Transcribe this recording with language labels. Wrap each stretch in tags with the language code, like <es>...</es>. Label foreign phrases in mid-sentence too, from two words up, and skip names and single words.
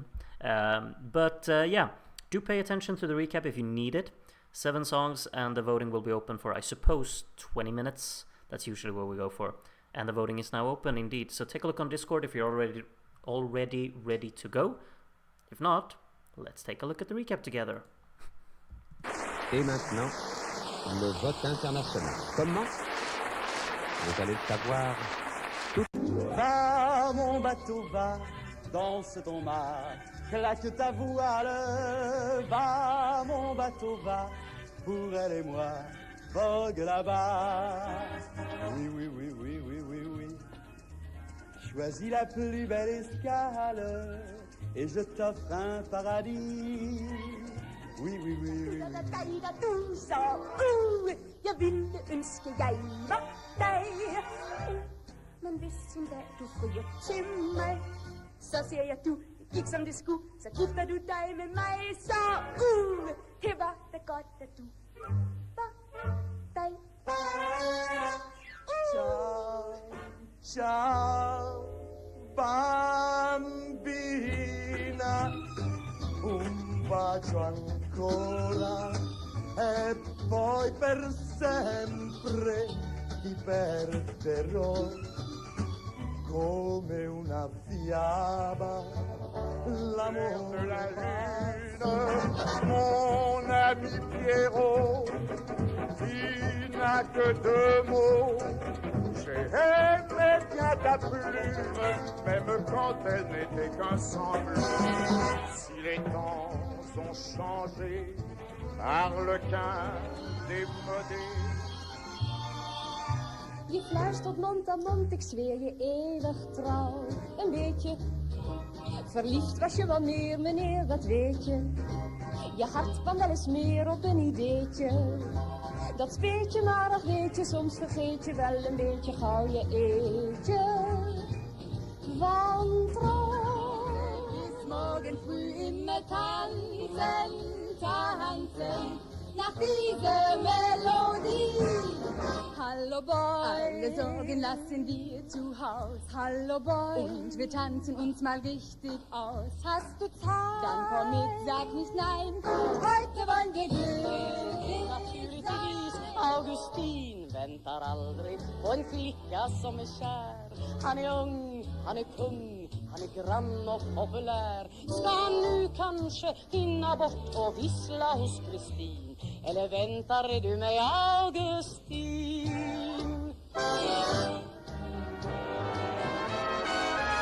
<en>Yeah, do pay attention to the recap if you need it. 7 songs, and the voting will be open for, I suppose, 20 minutes. That's usually what we go for. And the voting is now open indeed, so take a look on Discord if you're already ready to go. If not, let's take a look at the recap together.</en> <fr>Et maintenant, le vote international. Comment? Vous allez le savoir tout. Va mon bateau, va, danse ton mât, claque ta voile. Va mon bateau, va, pour elle et moi, vogue là-bas. Oui. Choisis la plus belle escale et je t'offre un paradis. Oui.</fr> <da>Jeg ville ønske, jeg var dig. Men hvis en dag du frier til mig, så ser jeg, du gik som det skulle. Så gifter du dig med mig, så det var da godt, at du var dig.</da> <it>Ciao, bambina, un bacio ancora e poi per sempre ti perderò come una fiaba.</it> <fr>L'amour de la lune, mon ami Pierrot, il n'a que 2 mots. J'ai aimé bien ta plume, même quand elle n'était qu'un semblant. Si les temps ont changé, harlequin démodé.</fr> <nl>Je fluistert mond aan mond, ik zweer je eeuwig trouw. Een beetje verliefd was je wel meer, meneer, dat weet je. Je hart kwam wel eens meer op een ideetje. Dat speet je, maar ach weet je, soms vergeet je wel een beetje gauw je eetje. Want is</nl> <de>morgen früh immer tanzen, nach dieser Melodie. Hallo Boy, alle Sorgen lassen wir zu Haus. Hallo Boy, und wir tanzen uns mal richtig aus. Hast du Zeit? Dann komm mit, sag nicht nein. Heute wollen wir glücklich</de> <sv>Naturligtvis, Augustin väntar aldrig på en flicka som är kär. Han är ung, han är kung, han är grann och populär. Ska han nu kanske hinna bort och vissla hos Kristin? Eller väntar du mig, Augustin?</sv>